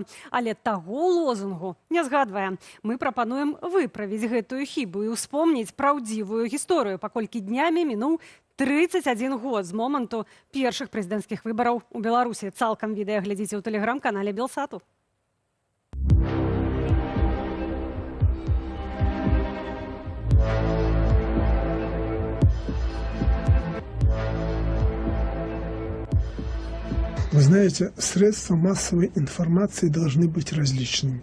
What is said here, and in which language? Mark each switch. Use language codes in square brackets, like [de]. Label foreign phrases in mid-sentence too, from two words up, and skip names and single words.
[be] Але таго лозунгу не згадвае. Мы прапануем выправіць гэтую хібу і ўспомніць праўдзівую гісторыю, паколькі днямі мінуў 31 год з моманту першых прэзідэнцкіх выбараў у Беларусі. Цалкам відэа глядзіце ў тэлеграм-канале Белсату. [ru] Вы знаете, средства массовой информации должны быть различными.